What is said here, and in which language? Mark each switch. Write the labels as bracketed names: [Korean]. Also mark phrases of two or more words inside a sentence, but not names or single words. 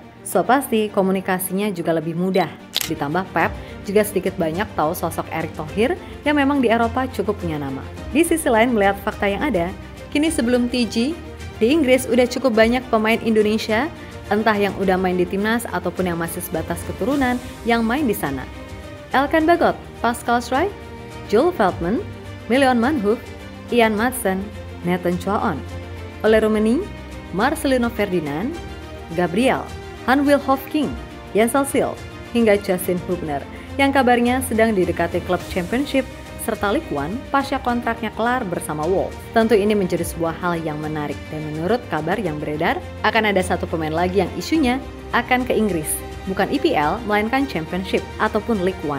[Indonesian] So pasti komunikasinya juga lebih mudah. Ditambah Pep juga sedikit banyak tahu sosok Erick Thohir yang memang di Eropa cukup punya nama. Di sisi lain melihat fakta yang ada, kini sebelum TJ, di Inggris udah cukup banyak pemain Indonesia, entah yang udah main di timnas ataupun yang masih sebatas keturunan yang main di sana. Elkan Bagot, Pascal Schreich, Joel Veltman, Milion Manhoef, Ian Maatsen, Nathan Chua-on, Ole Roemeny, Marcelino Ferdinand, Gabriel, Hanwil Hofking, Jensel Sil, hingga Justin Hubner yang kabarnya sedang didekati klub Championship serta [English] League One [Indonesian] pasca kontraknya kelar bersama Wolves. Tentu ini menjadi sebuah hal yang menarik dan menurut kabar yang beredar akan ada satu pemain lagi yang isunya akan ke Inggris. Bukan EPL, melainkan Championship ataupun [English] League One.